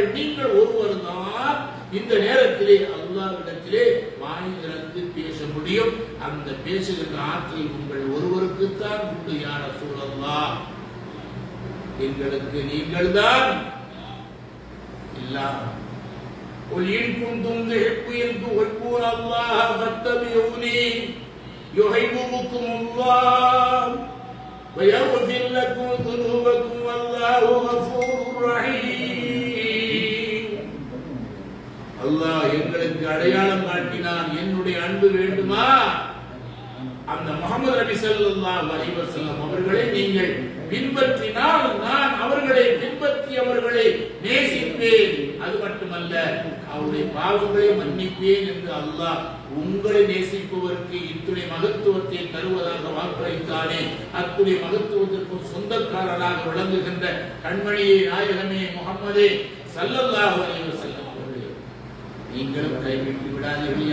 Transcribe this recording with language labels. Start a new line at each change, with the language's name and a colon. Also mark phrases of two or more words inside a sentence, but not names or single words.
Tamil: நீங்கள் ஒருவர் தான் இந்த நேரத்திலே அல்லாஹ்விடத்திலே வாய் திறந்து பேச முடியும். அந்த பேசுகின்ற ஆற்றல் உங்கள் ஒருவருக்குத்தான் உண்டு.
Arabic: يا رسول الله,
Tamil: எங்களுக்கு நீங்கள் தான் எல்லாம்.
Arabic: قل إن كنتم تحبون الله فاتبعوني يحببكم الله ويغفر لكم ذنوبكم والله غفور رحيم.
Tamil: அல்லாஹ் எங்களுக்கு அடையாளம் காட்டினான். என்னுடைய அன்பு வேண்டுமா? அந்த முஹம்மது நபி
Arabic: صلى الله عليه وسلم
Tamil: அவர்களை நீங்கள் பின்பற்றினால் நான் அவர்களை பின்பற்றி அவர்களை நேசிப்பேன். அது மட்டுமல்ல, அவருடைய பாவங்களை மன்னிப்பேன் என்று அல்லாஹ் உங்களை நேசிப்பவருக்கு இத்துணை மகத்துவத்தை தருவதாக வாக்களித்தானே, அத்துணை மகத்துவத்திற்கு சொந்தக்காரராக விளங்குகின்ற கண்மணியே, நாயகமே, முஹம்மதே
Arabic: صلى الله عليه وسلم
Tamil: அவர்களே, நீங்களும் கைவிட்டு விடாதீர்கள்.